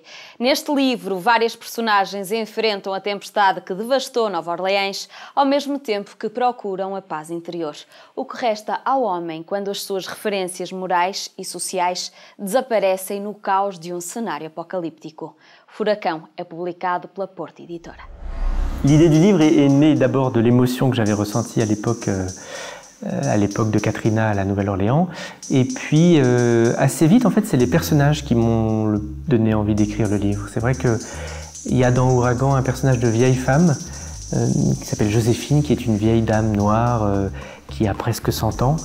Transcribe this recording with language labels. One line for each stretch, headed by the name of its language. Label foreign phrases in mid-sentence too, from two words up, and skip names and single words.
Portuguese: Neste livro, várias personagens enfrentam a tempestade que devastou Nova Orleans, ao mesmo tempo que procuram a paz interior. O que resta ao homem quando as suas referências morais e sociais desaparecem no caos de um cenário apocalíptico. Furacão é publicado pela Porta Editora.
French: L'idée du livre est née d'abord de l'émotion que j'avais ressentie à l'époque de Katrina à la Nouvelle-Orléans. Et puis, assez vite, en fait, c'est les personnages qui m'ont donné envie d'écrire le livre. C'est vrai qu'il y a dans Ouragan un personnage de vieille femme qui s'appelle Joséphine, qui est une vieille dame noire qui a presque 100 ans.